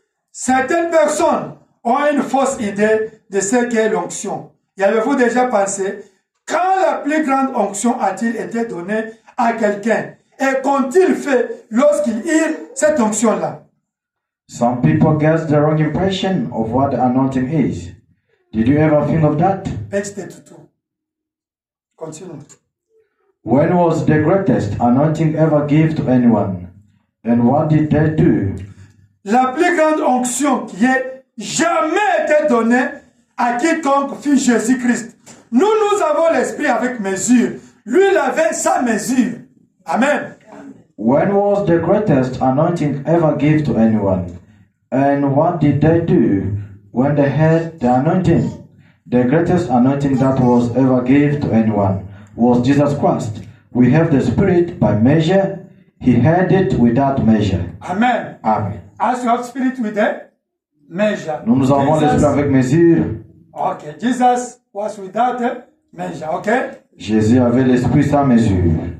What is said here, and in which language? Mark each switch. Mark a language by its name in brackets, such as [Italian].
[French] Certaines personnes ont une fausse idée de ce qu'est l'onction. Y avez-vous déjà pensé, quand la plus grande onction a-t-il été donnée à quelqu'un? Et qu'ont-ils fait lorsqu'ils eurent cette onction-là? [English] Some people get the wrong impression of what the anointing is. Did you ever think of that? Page 32. Continue. When was the greatest anointing ever given to anyone? And what did they do? [French] La plus grande onction qui ait jamais été donnée à quiconque fut Jésus-Christ. Nous avons l'esprit avec mesure. Lui, il avait sa mesure. Amen. [English] When was the greatest anointing ever given to anyone? And what did they do when they had the anointing? The greatest anointing that was ever given to anyone was Jesus Christ. We have the Spirit by measure. He had it without measure. Amen. Amen. As you have Spirit with a measure. [French] Nous avons l'Esprit avec mesure. Okay. [English] Jesus was without a measure. Okay. [French] Jésus avait l'Esprit sans mesure.